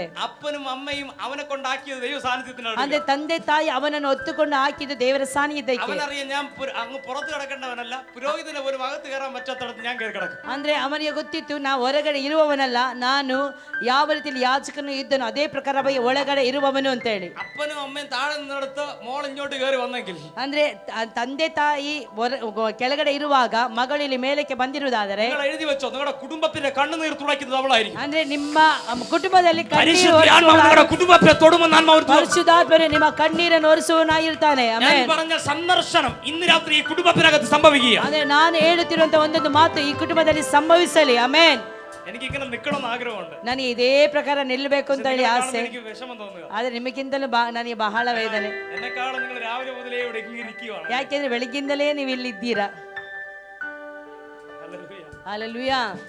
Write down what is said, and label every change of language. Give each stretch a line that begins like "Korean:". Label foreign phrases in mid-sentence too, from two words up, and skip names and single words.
Malayalam: അപ്പനും അമ്മയും അവനെ കൊണ്ടാക്കിയത് ദൈവ സാന്നിധ്യത്തിനാണ്.
Kannada: ಅಂದ್ರೆ ತಂದೆ ತಾಯಿ ಅವನನ್ನು ಹೊತ್ತುಕೊಂಡು ಹಾಕಿದ್ದು ದೇವರ ಸಾನ್ನಿಧ್ಯಕ್ಕೆ.
Malayalam: അവനറിയാം ഞാൻ അങ്ങ് പുറത്ത് കിടക്കേണ്ടവനല്ല, പുരോഹിതനെ പോലും അകത്ത് കയറാൻ പറ്റാത്തടത്ത് ഞാൻ കയറി കിടക്കും.
Kannada: ಅಂದ್ರೆ ಅವನಿಗೆ ಗೊತ್ತಿತ್ತು, ನಾ ಹೊರಗಡೆ ಇರುವವನಲ್ಲ, ನಾನು ಯಾವ ರೀತಿಯಲ್ಲಿ ಯಾಜಕನು ಇದ್ದನು ಅದೇ ಪ್ರಕಾರವಾಗಿ ಒಳಗಡೆ ಇರುವವನು ಅಂತ ಹೇಳಿ.
Malayalam: അപ്പനും അമ്മയും താഴെ നിന്നെടുത്ത് മോൾ ഇങ്ങോട്ട് കയറി വന്നെങ്കിൽ,
Kannada: ಅಂದ್ರೆ ತಂದೆ ತಾಯಿ ಕೆಳಗಡೆ ಇರುವಾಗ ಮಗಳಲ್ಲಿ ಮೇಲಕ್ಕೆ ಬಂದಿರುವುದಾದರೆ,
Malayalam: നിങ്ങൾ എഴുതി വെച്ചോ, നിങ്ങളുടെ കുടുംബത്തിന്റെ കണ്ണുനീർ തുളയ്ക്കുന്നത് അവളായിരിക്കും.
Kannada: ಅಂದ್ರೆ ನಿಮ್ಮ ಕುಟುಂಬದಲ್ಲಿ
Malayalam: നിങ്ങളുടെ കുടുംബത്തെ തൊടുമെന്ന്
Kannada: ಪರಿಶುದ್ಧಾತ್ಮನು ನಿಮ್ಮ ಕಣ್ಣೀರನ್ನು ಒರೆಸುವವನಾಗಿರ್ತಾನೆ.
Malayalam: ഞാൻ പറഞ്ഞ സന്ദർശനം ഇന്ന് രാത്രി ഈ കുടുംബത്തിനകത്ത് സംഭവിക്കുക.
Kannada: ಅಂದ್ರೆ ನಾನು ಹೇಳುತ್ತಿರುವಂತ ಒಂದೊಂದು ಮಾತು ಈ ಕುಟುಂಬದಲ್ಲಿ ಸಂಭವಿಸಲಿ. ಆಮೆನ್.
Malayalam: എനിക്ക് ഇങ്ങനെ നിൽക്കണമെന്ന് ആഗ്രഹമുണ്ട്.
Kannada: ನನಗೆ ಇದೇ ಪ್ರಕಾರ ನಿಲ್ಲಬೇಕು ಅಂತ ಹೇಳಿ ಆಸೆ.
Malayalam: എനിക്ക് വിഷമം തോന്നുക.
Kannada: ಆದ್ರೆ ನಿಮಗಿಂತಲೂ ನನಗೆ ಬಹಳ ವೇದನೆ.
Malayalam: എന്നെക്കാളും നിങ്ങൾ രാവിലെ മുതലേ ഇവിടെ ഇരിക്കുകയാണ്.
Kannada: ಯಾಕೆಂದ್ರೆ ಬೆಳಗ್ಗಿಂದಲೇ ನೀವು ಇಲ್ಲಿದ್ದೀರಾ. ಹಲ್ಲೆಲೂಯಾ.